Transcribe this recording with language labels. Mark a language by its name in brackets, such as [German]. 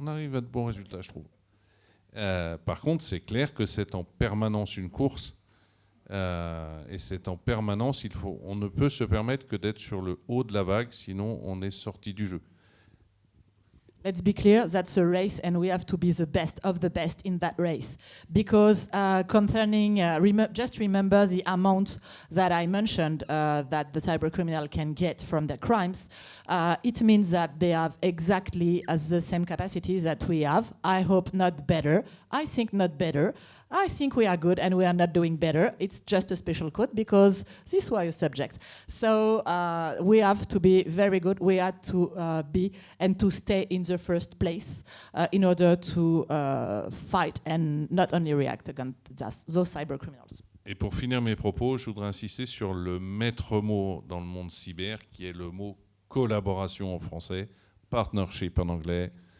[French] On arrive à de bons résultats, je trouve. Par contre, c'est clair que c'est en permanence une course, et c'est en permanence, on ne peut se permettre que d'être sur le haut de la vague, sinon on est sorti du jeu. [English] Let's be clear, that's a race and we have to be the best of the best in that race. Because concerning, just remember the amount that I mentioned that the cybercriminal can get from their crimes. It means that they have exactly as the same capacities that we have. I hope not better. I think not better. I think we are good and we are not doing better. It's just a special code because this was a subject. So we have to be very good. We have to be and to stay in the first place in order to fight and not only react against those cyber criminals. [French] Et pour finir mes propos, je voudrais insister sur le maître mot dans le monde cyber, qui est le mot collaboration en français, partnership en anglais.